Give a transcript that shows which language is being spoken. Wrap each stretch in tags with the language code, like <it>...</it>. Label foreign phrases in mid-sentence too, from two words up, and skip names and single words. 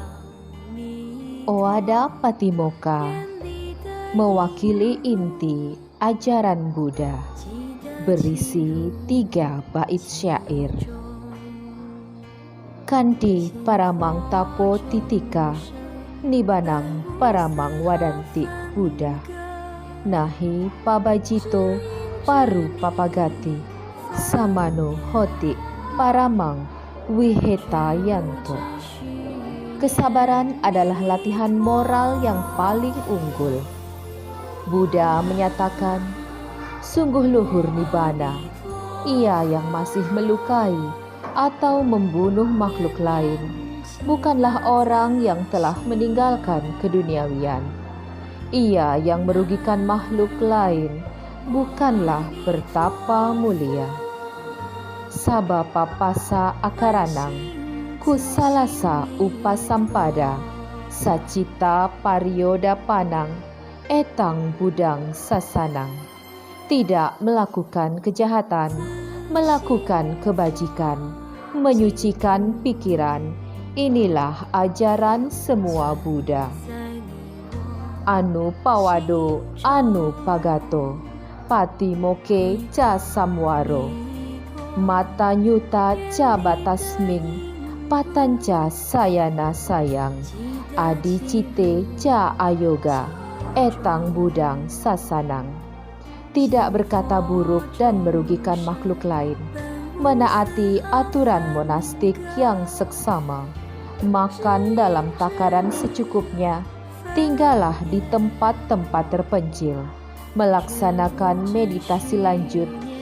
<id>Owada Patimokkha mewakili inti ajaran Buddha, berisi 3 bait syair.</id> <pi>Kandi paramang tapo titika, nibanang paramang wadanti Buddha. Nahi pabajito paru papagati, samano hoti paramang wiheta yanto.</pi> <id>Kesabaran adalah latihan moral yang paling unggul. Buddha menyatakan, sungguh luhur nibbana, ia yang masih melukai atau membunuh makhluk lain, bukanlah orang yang telah meninggalkan keduniawian. Ia yang merugikan makhluk lain, bukanlah bertapa mulia.</id> <pi>Sabapa pasa akaranang, kusalasa upasampada, sacita parioda panang, etang budang sasanang.</pi> <id>Tidak melakukan kejahatan, melakukan kebajikan, menyucikan pikiran, inilah ajaran semua Buddha.</id> <pi>Anu pawado, anu pagato, pati moke ca samwaro, mata nyuta ca batasming, patanca sayana sayang, adi cite ca ayoga, etang budang sasanang.</pi> <id>Tidak berkata buruk dan merugikan makhluk lain, menaati aturan monastik yang seksama, makan dalam takaran secukupnya, tinggallah di tempat-tempat terpencil, melaksanakan meditasi lanjut.</id>